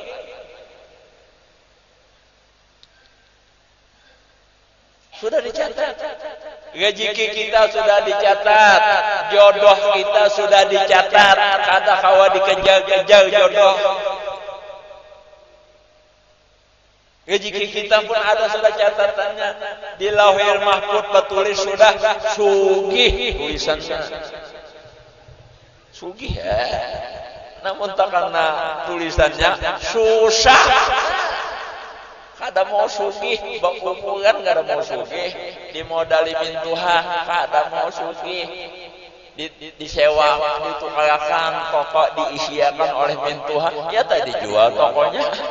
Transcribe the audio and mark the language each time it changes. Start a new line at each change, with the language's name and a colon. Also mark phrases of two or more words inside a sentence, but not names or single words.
Indonesian: Sudah dicatat. Rezeki kita sudah dicatat. Jodoh kita sudah dicatat.
Banjar: Kata kawa dikejar-kejar jodoh. Rezeki kita pun ada sudah catatannya.
Indonesian: Di Lauhil Mahfuz bertulis sudah sugih tulisannya. Sugih ya. Namun tak karena tulisannya susah.
Banjar: Kada mau sugih, berumuran kada mau sugih, dimodali mintuha, kada mau sugih, disewa, ditukarakan, toko diisiakan oleh mintuha, ya tadi dijual tokonya.